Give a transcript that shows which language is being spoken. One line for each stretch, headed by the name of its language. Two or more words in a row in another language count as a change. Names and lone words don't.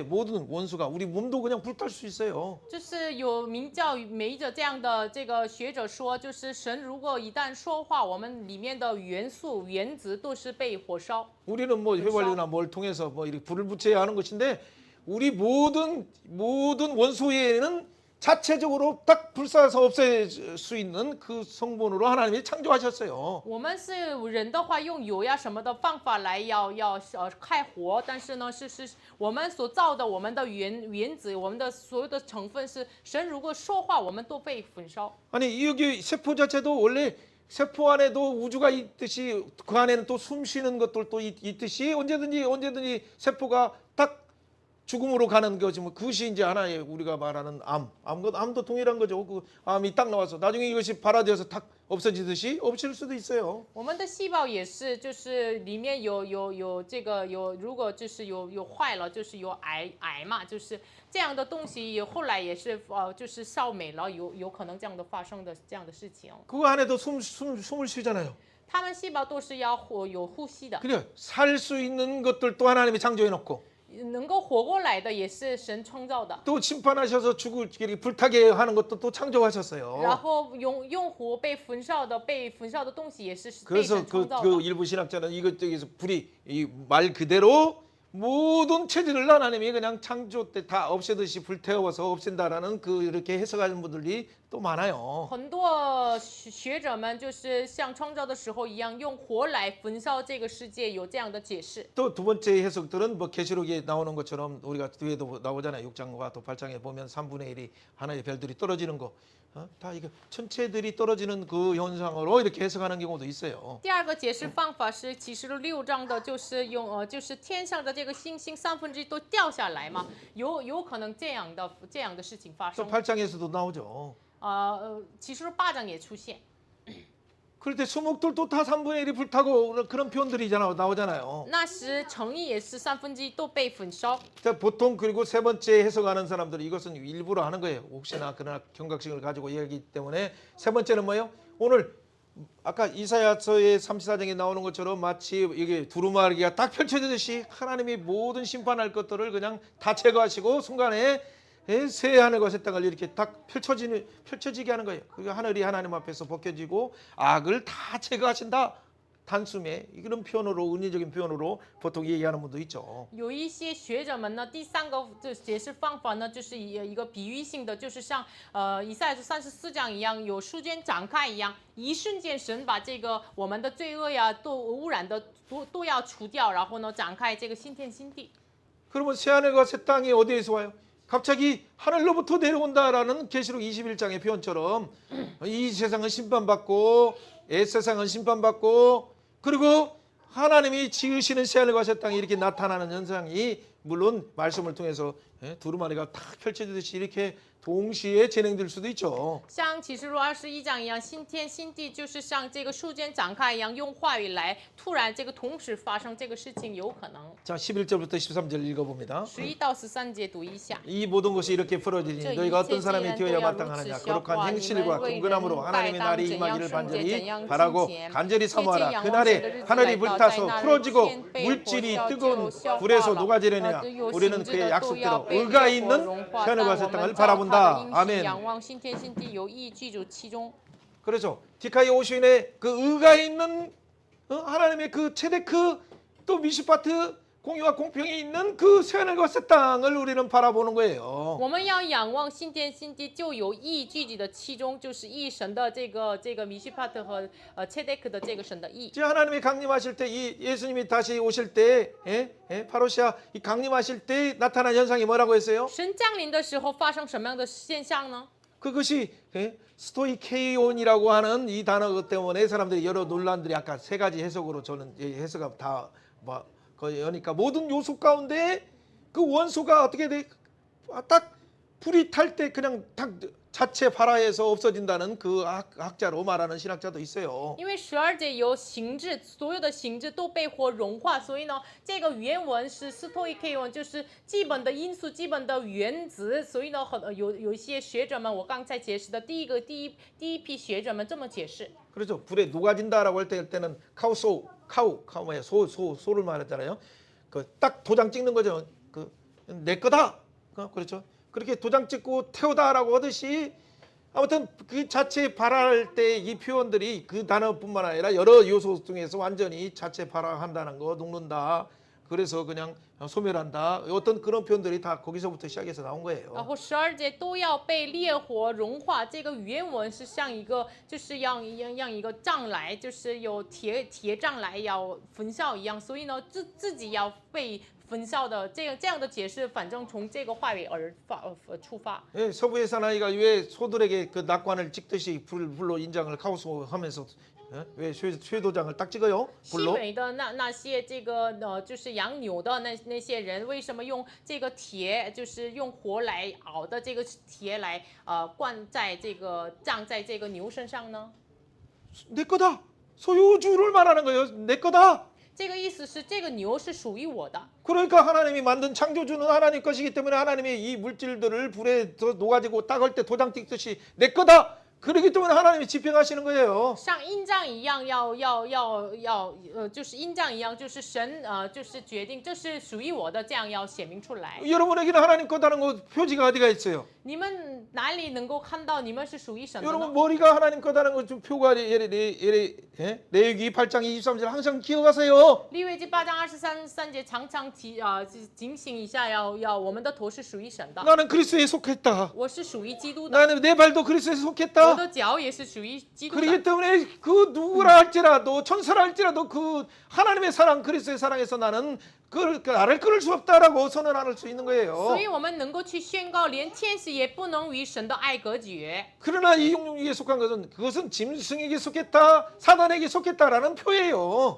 Korean: 모든 원수가 우리 몸도 그냥 불탈 수 있어요.
Chinese: 就是有名叫梅者这样的这个学者说，就是神如果一旦说话，我们里面的元素原子都是被火烧。
Korean: 우리는 뭐 휘발유나 뭘 통해서 뭐 이렇게 불을 붙여야 하는 것인데 우리 모든 원소에는 자체적으로 딱 불사서 없앨 수 있는 그 성분으로 하나님이 창조하셨어요.
Chinese: 我们是人的话，用油呀什么的方法来要开火，但是呢是我们所造的我们的原子，我们的所有的成分是神如果说话，我们都被焚烧。
Korean: 아니 여기 세포 자체도 원래 세포 안에도 우주가 있듯이 그 안에는 또 숨 쉬는 것들도 있듯이 언제든지 세포가 딱 죽음으로 가는 거지 뭐 그것이 이제 하나의 우리가 말하는 암도 동일한 거죠. 그 암이 딱 나와서 나중에 이것이 발화되어서 탁 없어지듯이 없을 수도 있어요.
Chinese: 我们的细胞也是，就是里面有这个如果就是有坏了，就是有癌嘛，就是这样的东西，后来也是就是烧没了，有可能这样的发生的这样的事情。
Korean: 그 안에도 숨을 쉬잖아요.
Chinese: 他们细胞都是要有呼吸的，
Korean: 그래 살 수 있는 것들도 하나님이 창조해 놓고
Chinese: 能够活过来的也是神创造的。
Korean: 또 심판하셔서 이렇게 불타게 하는 것도 또
Chinese: 然
Korean: 창조하셨어요.
Chinese: 后用火被焚烧的东西也是被
Korean: 그래서
Chinese: 神创造
Korean: 그
Chinese: 的。
Korean: 일부 신학자는 이것저기서 불이 이 말 그대로 모든 체질을 하나님이 그냥 창조 때 다 없애듯이 불태워서 없앤다라는 그 이렇게 해석하는 분들이 또 많아요.
Chinese: 很多学者们就是像创造的时候一样，用火来焚烧这个世界，有这样的解释。
Korean: 또 두 번째 해석들은 뭐 계시록에 나오는 것처럼 우리가 뒤에도 나오잖아요. 6장과 또 8장에 보면 3분의 1이 하나의 별들이 떨어지는 거. 다 이거 천체들이 떨어지는 그 현상으로 이렇게 해석하는 경우도 있어요.
Chinese: 第二个解释方法是启示录6章的，就是就是天上的这个星星1/3都掉下来嘛，有可能这样的事情发
Korean: 또
Chinese: 生。
Korean: 8장에서도 나오죠.
Chinese: 启示录8章也出现。
Korean: 그럴 때 수목들도 다 3분의 1이 불타고 그런 표현들이 나오잖아요.
Chinese: 那时城邑也是1/3都被焚烧。
Korean: 자, 보통 그리고 세 번째 해석하는 사람들이 이것은 일부러 하는 거예요. 혹시나 그러나 경각심을 가지고 얘기하기 때문에 세 번째는 뭐예요? 오늘 아까 이사야서의 34장에 나오는 것처럼 마치 이게 두루마리가 딱 펼쳐지듯이 하나님이 모든 심판할 것들을 그냥 다 제거하시고 순간에 새 하늘과 새 땅을 이렇게 딱 펼쳐지게 하는 거예요. 그 하늘이 하나님 앞에서 벗겨지고 악을 다 제거하신다. 단숨에 이런 표현으로 은혜적인 표현으로 보통 얘기하는 분도 있죠.
Chinese: 有一些学者们呢，第三个解释方法呢，就是一个比喻性的，就是像以赛亚书34章一样，有书卷展开一样，一瞬间神把这个我们的罪恶呀、都污染的都要除掉，然后呢展开这个新天新地。
Korean: 그러면 새 하늘과 새 땅이 어디에서 와요? 갑자기 하늘로부터 내려온다라는 계시록 21장의 표현처럼 이 세상은 심판받고 옛 세상은 심판받고 그리고 하나님이 지으시는 새하늘과 새 땅이 이렇게 나타나는 현상이 물론 말씀을 통해서 두루마리가 탁 펼쳐지듯이 이렇게 동시에 진행될 수도 있죠.
Chinese: 像启示录21章一样，新天新地就是像这个树间展开一样，用话语来突然这个同时发生这个事情有可能。
Korean: 자, 11절부터 13절 읽어봅니다.
Chinese: 11 到13节读一下。
Korean: 이 모든 것이 이렇게 풀어지니 너희가 어떤 사람이 되어야 마땅하느냐 거룩한 행실과 경건함으로 하나님의 날이 임하기를 간절히 바라고 간절히 사모하라. 그날에 하늘이 불타서 풀어지고 물질이 뜨거운 불에서 녹아지려냐 우리는 그의 약속대로 의가 있는 하늘과 새 땅을 바라본다. 아멘.
Chinese: 仰望新天新地，有意居住其中。
Korean: 그렇죠. 디카이 오슈인의 그 의가 있는 하나님의 그 체데크 또 미슈파트 공의와 공평이 있는 그 새하늘과 새 땅을 우리는 바라보는 거예요.
Chinese: 我们要仰望新天新地，就有意聚集的其中，就是一神的这个米须帕特和切데크的这个神的意。
Korean: 제 하나님이 강림하실 때 이 예수님이 다시 오실 때 파로시아 이 강림하실 때 나타난 현상이 뭐라고 했어요?
Chinese: 神降临的时候发生什么样的现象呢？
Korean: 그것이 스토이케이온이라고 하는 이 단어 때문에 사람들이 여러 논란들이 아까 세 가지 해석으로 저는 해석가 다 그러니까 모든 요소 가운데 그 원소가 어떻게 돼? 딱 불이 탈 때 그냥 딱 자체 발화해서 없어진다는 그 학자로 말하는 신학자도 있어요.
Chinese: 因为12节有形质，所有的形质都被火融化，所以呢，这个原文是斯托伊克文，就是基本的因素、基本的原子。所以呢，有一些学者们，我刚才解释的第一批学者们这么解释。
Korean: 그렇죠. 불에 녹아진다라고 할 때는 카우 뭐야 소를 말했잖아요. 그 딱 도장 찍는 거죠. 그 내 거다. 그렇죠. 그렇게 도장 찍고 태우다라고 하듯이 아무튼 그 자체 발화할 때 이 표현들이 그 단어뿐만 아니라 여러 요소 중에서 완전히 자체 발화한다는 거 녹는다. 그래서 그냥 소멸한다. 어떤 그런 표현들이 다 거기서부터 시작해서 나온 거예요.
Chinese: 然后12节都要被烈火融化，这个原文是像一个，就是让一个杖来，就是有铁杖来要焚烧一样，所以呢，自己要被焚烧的这样的解释，反正从这个话语而出发。
Korean: 예, 서부의 사나이가 왜 소들에게 그 낙관을 찍듯이 불로 인장을 카우스하면서 왜 쇠도장을 딱 찍어요?
Chinese: 西
Korean: 불로?
Chinese: 北的那些这个就是养牛的那些人，为什么用这个铁，就是用火来熬的这个铁来灌在这个胀在这个牛身上呢？
Korean: 내 거다. 소유주를 말하는 거예요. 내 거다.
Chinese: 这个意思是这个牛是属于我的。
Korean: 그러니까 하나님이 만든 창조주는 하나님 것이기 때문에 하나님이 이 물질들을 불에 녹아지고 닦을 때 도장 찍듯이 내 거다. 그렇기 때문에 하나님이 집행하시는 거예요.
Chinese: 像印章一样，就是印章一样，就是神就是决定这是属于我的，这样要显明出来。
Korean: 여러분에게는 하나님 거다는 거 표지가 어디가 있어요?
Chinese: 你们哪里能够看到你们是属于神的
Korean: 여러분
Chinese: 呢？
Korean: 머리가 하나님 거다는 거 좀 표가 레위기 8장 23절 항상 기억하세요.
Chinese: 利未记8章23节常常警醒一下，要我们的头是属于神的，
Korean: 나는 그리스도에 속했다.
Chinese: 我是属于基督的，
Korean: 나는 내 발도 그리스도에
Chinese: 我
Korean: 속했다.
Chinese: 的脚也是属于基督的。
Korean: 그렇기 때문에 그 누구라 할지라도 천사라 할지라도 그 하나님의 사랑 그리스도의 사랑에서 나는 그 나를 끊을 수 없다라고 선언할 수 있는 거예요.
Chinese: 所以我们能够去宣告，连天使也不能与神的爱隔绝。
Korean: 그러나 이 용육에 속한 것은 그것은 짐승에게 속했다, 사단에게 속했다라는 표예요.